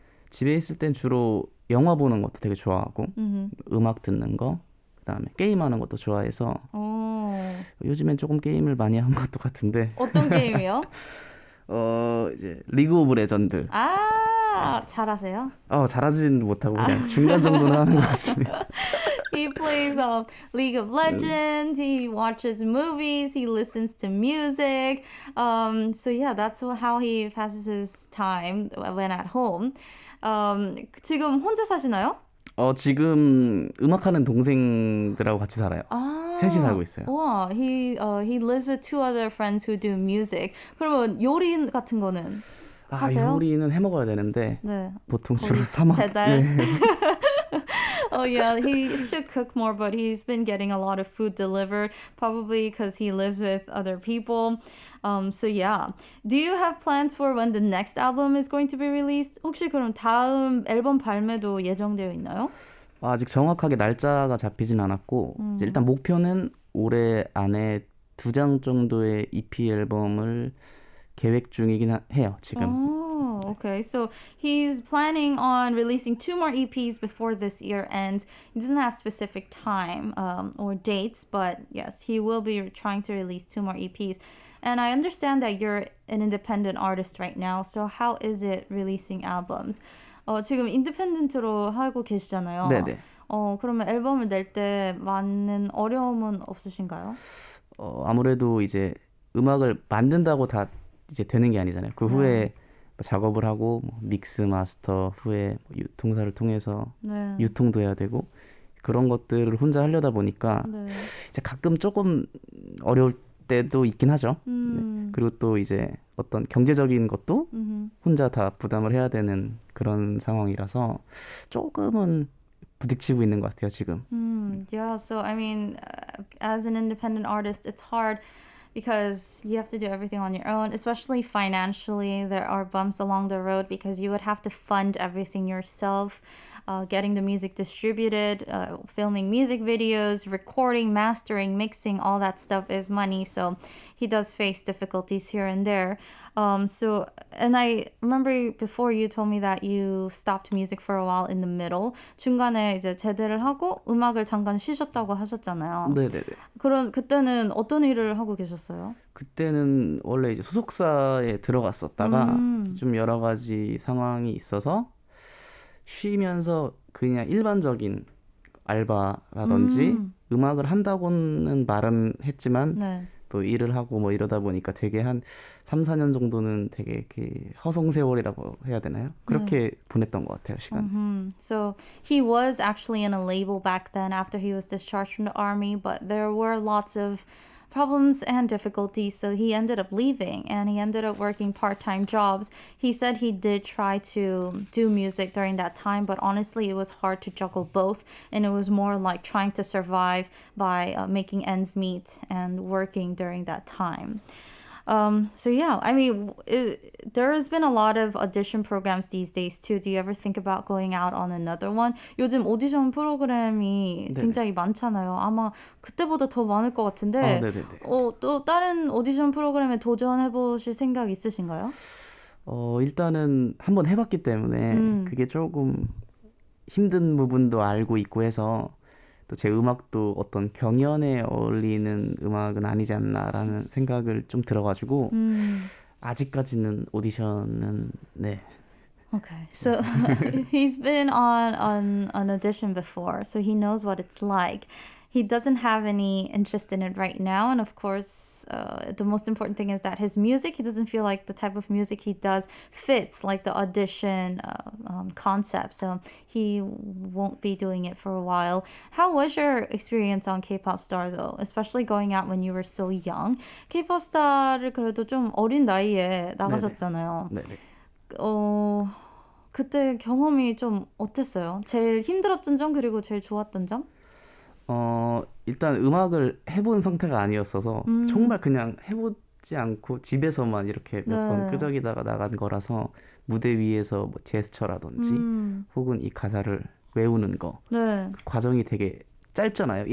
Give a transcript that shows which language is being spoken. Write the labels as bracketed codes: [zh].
[ko] 집에 있을 땐 주로 영화 보는 것도 되게 좋아하고 음악 듣는 거 그다음에 게임하는 것도 좋아해서 요즘엔 조금 게임을 많이 한 것도 같은데 어떤 게임이요? 이제 리그 오브 레전드. 잘하세요? 잘하진 못하고 그냥 중간 정도는 하는 것 같습니다. [en] He plays League of Legends, he watches movies, he listens to music. So yeah, that's how he passes his time when at home. [ko] 지금 혼자 사시나요? 지금 음악하는 동생들하고 같이 살아요. 셋이 살고 있어요. [en] 와, he lives with two other friends who do music. [ko] 그러면 요리 같은 거는 하세요? 요리는 해 먹어야 되는데 네. 보통 주로 사 먹. 배달. 네. [en] Oh yeah, he should cook more, but he's been getting a lot of food delivered, probably because he lives with other people. So yeah. Do you have plans for when the next album is going to be released? [ko] 혹시 그럼 다음 앨범 발매도 예정되어 있나요? 아직 정확하게 날짜가 잡히진 않았고 이제 일단 목표는 올해 안에 2장 정도의 EP 앨범을 계획 중이긴 해요, 지금. [en] Okay. So he's planning on releasing 2 more EPs before this year ends. He doesn't have specific time or dates, but yes, he will be trying to release 2 more EPs. And I understand that you're an independent artist right now. So how is it releasing albums? [ko] 지금 인디펜던트로 하고 계시잖아요. 네네. 그러면 앨범을 낼 때 많은 어려움은 없으신가요? 아무래도 이제 음악을 만든다고 다 이제 되는 게 아니잖아요. 그 후에 작업을 하고 믹스 마스터 후에 유통사를 통해서 유통도 해야 되고 그런 것들을 혼자 하려다 보니까 이제 가끔 조금 어려울 때도 있긴 하죠. 네. 그리고 또 이제 어떤 경제적인 것도 혼자 다 부담을 해야 되는 그런 상황이라서 조금은 부딪히고 있는 것 같아요, 지금. [en] Yeah, so I mean, as an independent artist, it's hard because you have to do everything on your own, especially financially. There are bumps along the road because you would have to fund everything yourself, getting the music distributed, filming music videos, recording, mastering, mixing, all that stuff is money. So he does face difficulties here and there. And I remember before you told me that you stopped music for a while in the middle. [ko] 중간에 이제 제대를 하고 음악을 잠깐 쉬셨다고 하셨잖아요. 네네네. 그때는 어떤 일을 하고 계셨어요? 그때는 원래 이제 소속사에 들어갔었다가 좀 여러 가지 상황이 있어서 쉬면서 그냥 일반적인 알바라든지 음악을 한다고는 말은 했지만 또 일을 하고 뭐 이러다 보니까 되게 한 3, 4년 정도는 되게 이렇게 허송세월이라고 해야 되나요? 그렇게 보냈던 것 같아요, 시간. [en] So he was actually in a label back then after he was discharged from the army, but there were lots of problems and difficulties, so he ended up leaving and he ended up working part-time jobs. He said he did try to do music during that time, but honestly it was hard to juggle both, and it was more like trying to survive by making ends meet and working during that time. So yeah, I mean, there has been a lot of audition programs these days too. Do you ever think about going out on another one? [ko] 요즘 오디션 프로그램이 네네. 굉장히 많잖아요. 아마 그때보다 더 많을 것 같은데. 네네네. 또 다른 오디션 프로그램에 도전해 보실 생각 있으신가요? 일단은 한번 해봤기 때문에 그게 조금 힘든 부분도 알고 있고 해서 또 제 음악도 어떤 경연에 어울리는 음악은 아니지 않나라는 생각을 좀 들어가지고 아직까지는 오디션은 네. [en] Okay, so he's been on an audition before, so he knows what it's like. He doesn't have any interest in it right now, and of course, the most important thing is that his music, he doesn't feel like the type of music he does fits like the audition concept, so he won't be doing it for a while. How was your experience on K-pop Star though, especially going out when you were so young? [ko] K-pop Star를 그래도 좀 어린 나이에 나가셨잖아요. 네네. 그때 경험이 좀 어땠어요? 제일 힘들었던 점 그리고 제일 좋았던 점? 일단 음악을 해본 상태가 아니었어서 정말 그냥 해보지 않고 집에서만 이렇게 몇 번 끄적이다가 나간 거라서 무대 위에서 뭐 제스처라든지 혹은 이 가사를 외우는 거 그 과정이 되게 짧잖아요.